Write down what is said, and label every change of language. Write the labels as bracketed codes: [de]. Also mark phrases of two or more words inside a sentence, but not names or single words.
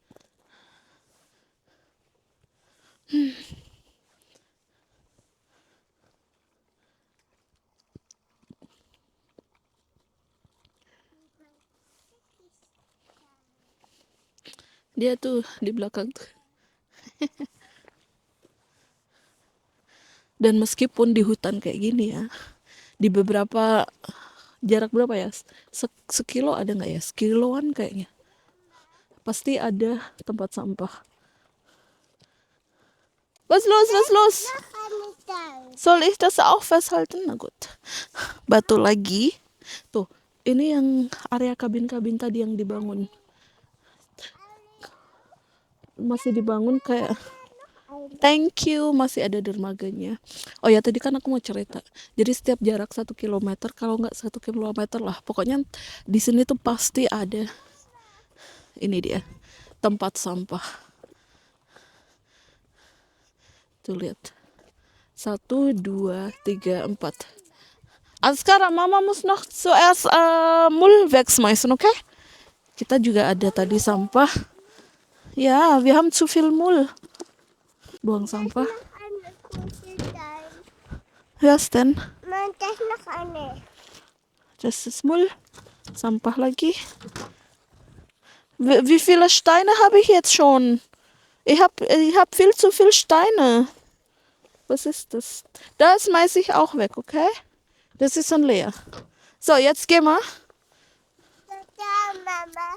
[id] Dia tuh di belakang tuh. Dan meskipun di hutan kayak gini ya, di beberapa jarak berapa ya? Sekilo ada nggak ya? Sekiloan kayaknya. Pasti ada tempat sampah. [de] Was los, was los? Soll ich das auch festhalten? Na gut. [id] Batu lagi. Tuh, ini yang area kabin-kabin tadi yang dibangun. Masih dibangun kayak [en] thank you, [id] masih ada dermaganya. Oh ya, tadi kan aku mau cerita. Jadi setiap jarak 1 kilometer, kalau nggak 1 kilometer lah, pokoknya di sini tuh pasti ada. Ini dia, tempat sampah. Tuh lihat. [de] 1, 2, 3, 4. Also sekarang Mama muss noch zuerst Müll wegschmeißen, okay? [id] Kita juga ada tadi sampah. Ya, [de] wir haben zu viel Müll. [id] Buang sampah. [de] Was denn? Das noch eine. Das ist Müll. [id] Sampah lagi. [de] Wie viele Steine habe ich jetzt schon? Ich hab viel zu viele Steine. Was ist das? Das schmeiß ich auch weg, okay? Das ist schon leer. So, jetzt gehen wir. Da, Mama.